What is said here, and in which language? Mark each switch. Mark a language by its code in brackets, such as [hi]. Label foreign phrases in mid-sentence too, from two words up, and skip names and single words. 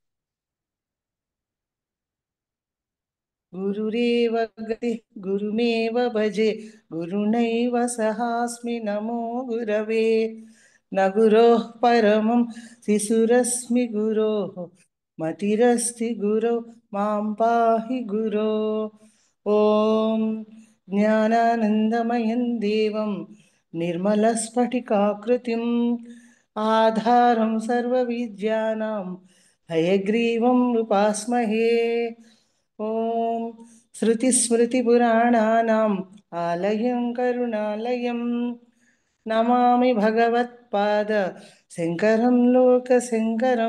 [sa] गुरुरेव गति गुरुमेव भजे गुरुनैव सहास्मि नमो गुरवे नगुरोः परमं शिशुरस्मि गुरोः मतिरस्ति गुरु मम्पाहि गुरु ॐ జ్ఞానానందమయం దేవం నిర్మలస్ఫటికాకృతిం ఆధారం సర్వవిద్యానాం హయగ్రీవం ఉపాస్మహే. ఓం శృతిస్మృతిపురాణానాం ఆలయం కరుణాలయం నమామి భగవత్పాద శంకరం లోకశంకరం.